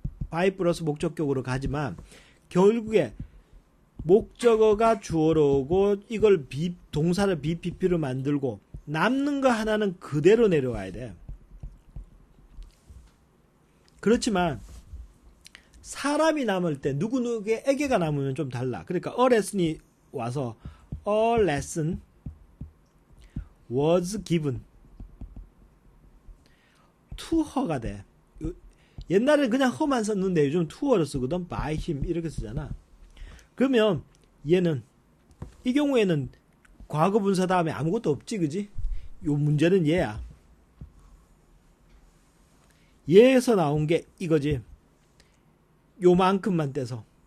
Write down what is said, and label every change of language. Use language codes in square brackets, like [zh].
[ko] by 플러스 목적격으로 가지만 결국에 목적어가 주어로 오고 이걸 동사를 BPP로 만들고 남는 거 하나는 그대로 내려와야 돼. 그렇지만 사람이 남을 때 누구에게가 남으면 좀 달라. 그러니까 [en] a lesson이 [ko] 와서 [en] a lesson was given to her가 돼. [ko] 옛날에는 그냥 her만 썼는데 요즘 to her를 쓰거든. by him 이렇게 쓰잖아. 그러면 얘는 이 경우에는 과거분사 다음에 아무것도 없지, 그지? 요 문제는 얘야. 얘에서 나온 게 이거지. 요만큼만 떼서.